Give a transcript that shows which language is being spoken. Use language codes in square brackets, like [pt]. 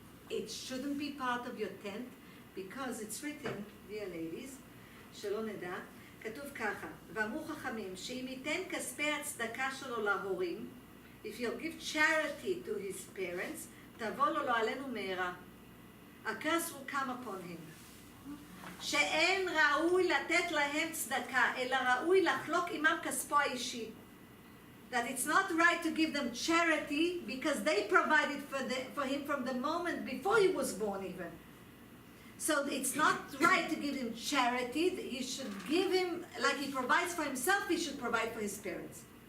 [en] It shouldn't be part of your tent because it's written, dear ladies, [he] שלא נדע, כתוב ככה, ואמרו חכמים, שאם ייתן כספי הצדקה שלו להורים, [en] if you'll give charity to his parents, [he] תבוא לו לא עלינו מהרה. [en] A curse will come upon him. [he] שאין ראוי לתת להם צדקה, אלא ראוי לחלוק עמם כספו האישי. [en] That it's not right to give them charity because they provided for him from the moment before he was born even. So it's not right to give him charity. He should give him, like he provides for himself, he should provide for his parents.